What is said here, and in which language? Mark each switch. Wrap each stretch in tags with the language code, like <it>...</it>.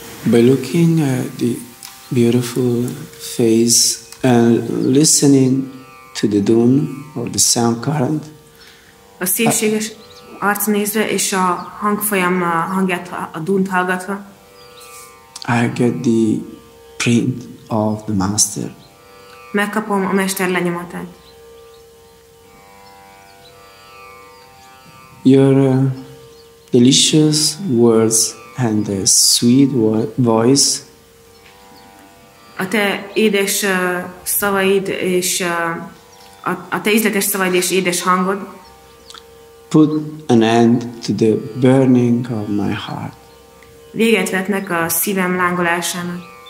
<en>By looking at the beautiful face and listening to the dun or the sound current,</en> <hu>a szépséges arcnézve és a hangfolyam hangját, a dunt hallgatva,</hu> <en>I get the print of the master.</en> <hu>Megkapom a mester lenyomatát.</hu> <en>your delicious words and the sweet voice</en> <hu>a te édes szavaid és a te ízletes szavaid és édes hangod</hu> <en>put an end to the burning of my heart.</en> <hu>Véget vetnek a szívem lángolásának.</hu>